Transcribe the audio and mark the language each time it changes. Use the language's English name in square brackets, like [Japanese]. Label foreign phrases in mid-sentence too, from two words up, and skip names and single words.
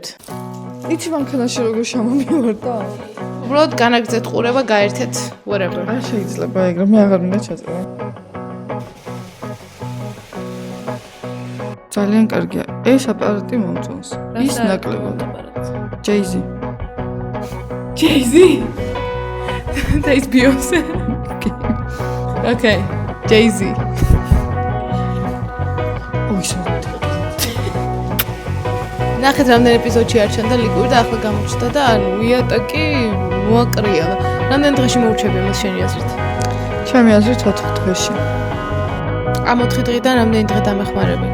[Georgian] იცი მანქანაში როგორ შემომივარ და? უბრალოდ განაგრძეთ ყურება, გაერთეთ whatever. არ შეიძლება ეგრე, მე აღარ მინდა ჩაწერო. ძალიან კარგია. ეს აპარატი მომწონს. ის ნაკლებად. [English] Jay-Z. Jay-Z? That is Beyonce. Okay, Jay-Z. [Georgian] ნახეთ რამდენ ეპიზოდში არჩენდა ლიკური და ახლა გამოჩნდა და ანუ იატაკი მოაკრია. რამდენ დღეში მოურჩები მას შენი აზრით? ჩემი აზრით 4 დღეში. ამ 4 დღიდან რამდენი დღე დამეხმარები?